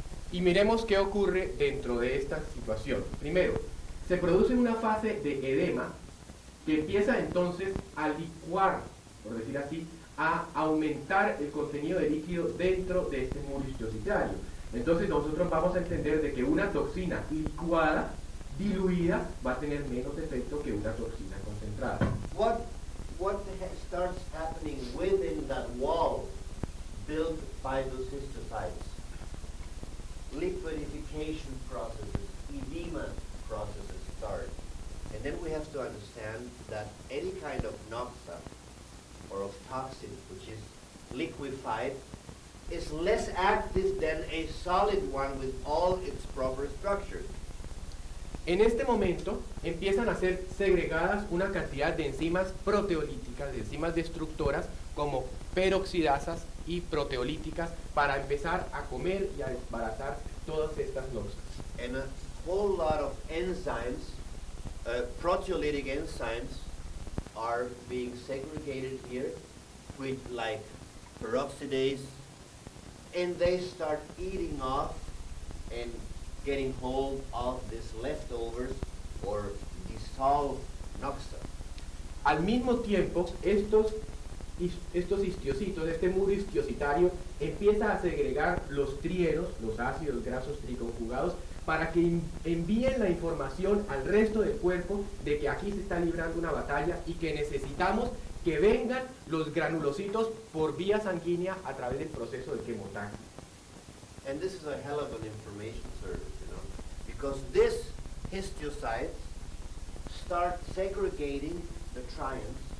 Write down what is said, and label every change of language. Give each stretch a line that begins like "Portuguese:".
Spanish: Y miremos qué ocurre dentro de esta situación. Primero, se produce una fase de edema que empieza entonces a licuar, por decir así, a aumentar el contenido de líquido dentro de este muro histiocitario. Entonces nosotros vamos a entender de que una toxina licuada, diluida, va a tener menos efecto que una toxina concentrada.
English: What starts happening within that wall built by those histocytes? Liquidification processes, edema processes start. And then we have to understand that any kind of noxa or of toxin which is liquefied is less active than a solid one with all its proper structures.
Spanish: En este momento empiezan a ser segregadas una cantidad de enzimas proteolíticas, de enzimas destructoras como peroxidasas y proteolíticas para empezar a comer y a desbaratar todas estas noxas.
English: And a whole lot of enzymes, proteolytic enzymes, are being segregated here, with like peroxidase, and they start eating off and getting hold of these leftovers or dissolved noxa.
Spanish: Al mismo tiempo, estos histiocitos, este muro histiocitario, empieza a segregar los trieros, los ácidos grasos triconjugados, para que envíen la información al resto del cuerpo de que aquí se está librando una batalla y que necesitamos que vengan los granulocitos por vía sanguínea a través del proceso de quemotaxis.
English: And this is a hell of an information service, because these histiocytes start segregating the trions.